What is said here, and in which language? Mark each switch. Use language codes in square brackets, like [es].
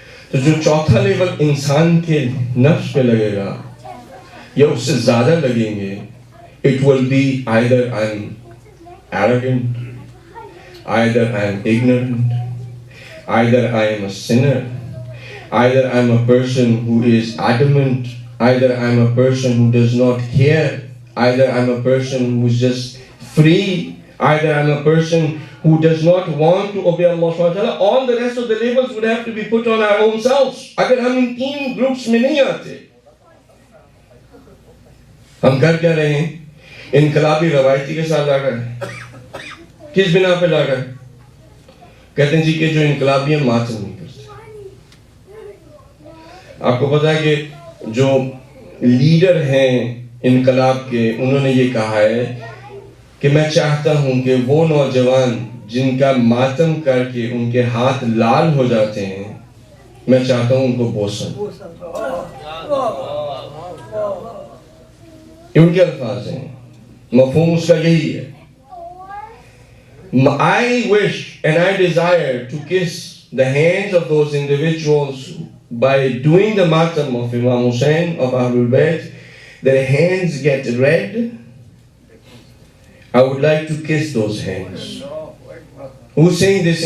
[ur] تو جو چوتھا لیبل انسان کے نفس پہ لگے گا یا اس سے زیادہ لگیں گے، [en] it will be either I'm arrogant, either I'm ignorant, either I am a sinner, either I'm a person who is adamant, either I'm a person who does not care, either I'm a person who is just free, either I'm a person who does not want to obey Allah subhanahu wa ta'ala. All the rest of the labels would have to be put on our own selves. [ur] اگر ہم ان تین groups میں نہیں آتے، ہم کر کیا رہے ہیں؟ انقلابی روایتی کے ساتھ لڑ رہے ہیں. کس بنا پہ لڑ رہے ہیں؟ کہتے ہیں جی کہ جو انقلابی ہیں ماتم نہیں کرتے. آپ کو پتا ہے کہ جو لیڈر ہیں انقلاب کے، انہوں نے یہ کہا ہے کہ میں چاہتا ہوں کہ وہ نوجوان جن کا ماتم کر کے ان کے ہاتھ لال ہو جاتے ہیں، میں چاہتا ہوں ان کو بوسن. یہ ان کے الفاظ ہیں، مفہوم اس کا یہی ہے. [en] I wish and I desire to kiss the hands of those individuals by doing the matam of Imam Hussain of Ahlul Bayt. Their hands get red. I would like to kiss those hands. Who's saying this?